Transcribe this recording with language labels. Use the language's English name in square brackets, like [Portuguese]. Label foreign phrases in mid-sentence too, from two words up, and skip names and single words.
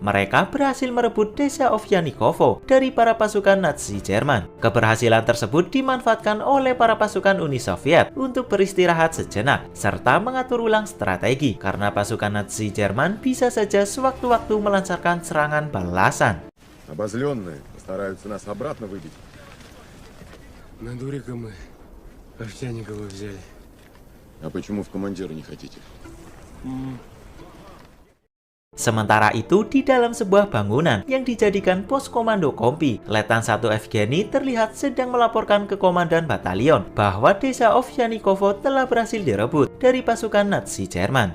[Indonesian] Mereka berhasil merebut desa Ovsyanikovo dari para pasukan Nazi Jerman. Keberhasilan tersebut dimanfaatkan oleh para pasukan Uni Soviet untuk beristirahat sejenak serta mengatur ulang strategi karena pasukan Nazi Jerman bisa saja sewaktu-waktu melancarkan serangan balasan. [Russian] Обозленные постараются нас обратно выбить. На дурика мы Овсянникова взяли. А почему в командиры не хотите? [Indonesian] Sementara itu, di dalam sebuah bangunan yang dijadikan pos komando Kompi, Letnan 1 Evgeny terlihat sedang melaporkan ke komandan batalion bahwa desa Ovsyanikovo telah berhasil direbut dari pasukan Nazi Jerman.